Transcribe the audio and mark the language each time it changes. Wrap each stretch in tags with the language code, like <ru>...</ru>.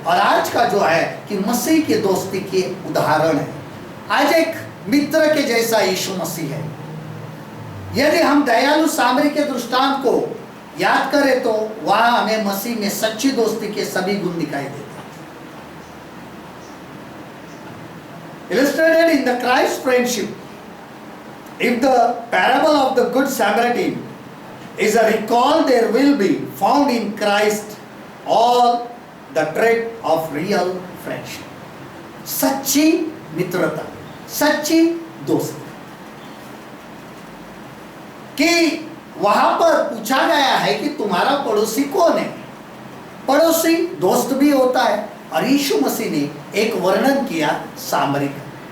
<hi>और आज का जो है कि मसीह की दोस्ती के उदाहरण है, आज एक मित्र के जैसा यीशु मसीह है। यदि हम दयालु सामरी के दृष्टांत को याद करें तो वहां हमें मसीह में सच्ची दोस्ती के सभी गुण दिखाई देते हैं।</hi> <en>Illustrated in the Christ friendship, if the parable of the Good Samaritan is a recall, there will be found in Christ all the trait of real friendship.</en> <hi>सच्ची मित्रता, सच्ची दोस्ती, कि वहां पर पूछा गया है कि तुम्हारा पड़ोसी कौन है। पड़ोसी दोस्त भी होता है, और यीशु मसीह ने एक वर्णन किया सामरी का।</hi>